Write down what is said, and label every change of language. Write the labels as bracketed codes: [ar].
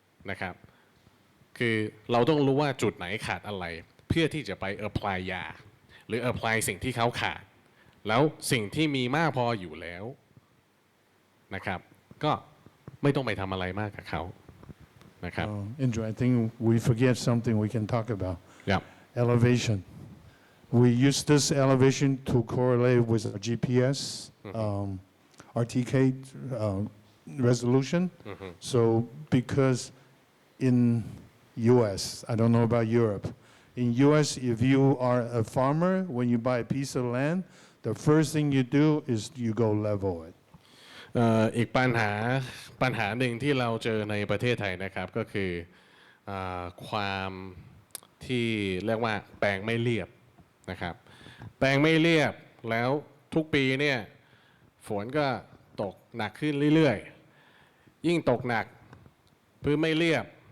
[th] นะครับคือเราต้องรู้ว่าจุดไหนขาดอะไรเพื่อที่จะไป apply ยาหรือ apply สิ่งที่เขาขาดแล้วสิ่งที่มีมากพออยู่แล้วนะครับก็ไม่ต้องไปทำอะไรมากกับเขานะครับ [en] Andrew, I think we forget something we can talk about. Yep. Elevation. We use this elevation to correlate with our GPS, RTK resolution. So because in US, I don't know about Europe, in US, if you are a farmer, when you buy a piece of land, the first thing you do is you go level it. [th] อีกปัญหาหนึ่งที่เราเจอในประเทศไทยนะครับก็คือความที่เรียกว่าแปลงไม่เรียบนะครับแปลงไม่เรียบแล้วทุกปีเนี่ยฝนก็ตกหนักขึ้นเรื่อยๆยิ่งตกหนักพื้นไม่เรียบ